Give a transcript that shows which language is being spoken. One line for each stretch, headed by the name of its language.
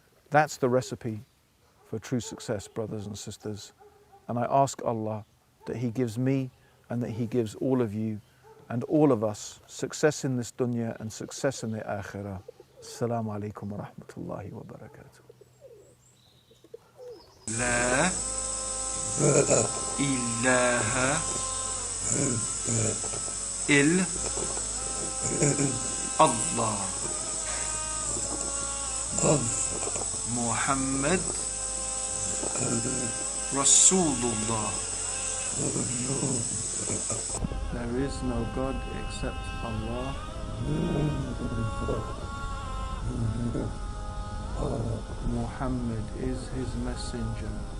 English: That's the recipe for true success, brothers and sisters. And I ask Allah that He gives me and that He gives all of you and all of us success in this dunya and success in the akhirah.
Arabic: Assalamu alaikum wa rahmatullahi wa barakatuh. لا إله إلا الله محمد رسول الله.
English: There is no God except Allah. Muhammad is his messenger.